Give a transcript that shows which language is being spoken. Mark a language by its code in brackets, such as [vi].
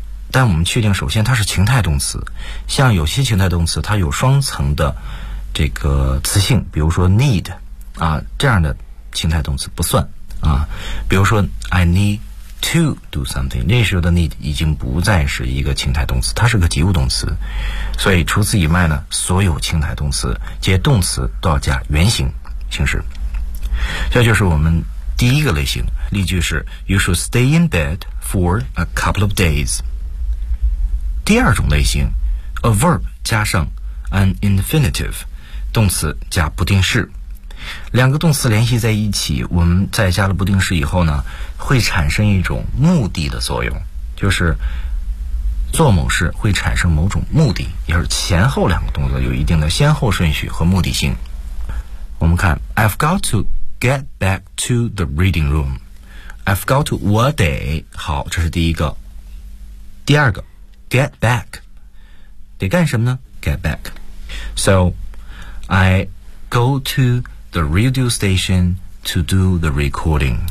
[zh] 但我们确定，首先它是情态动词，像有些情态动词它有双层的这个词性，比如说 need 啊这样的情态动词不算啊，比如说 [en] I need。 To do something, [zh] 那时候的 need 已经不再是一个情态动词，它是个及物动词。所以除此以外呢，所有情态动词接动词都要加原形形式。这就是我们第一个类型。例句是 [en] ,You should stay in bed for a couple of days. [zh] 第二种类型 , [en] a verb [zh] 加上 [en] an infinitive, [zh] 动词加不定式。两个动词联系在一起，我们在加了不定式以后呢，会产生一种目的的作用，就是做某事会产生某种目的，也是前后两个动作有一定的先后顺序和目的性。我们看 [en] I've got to get back to the reading room. I've got to [zh] 我得，好，这是第一个。第二个 [en] get back [zh] 得干什么呢？get back. [en] So I go toThe radio station to do the recording.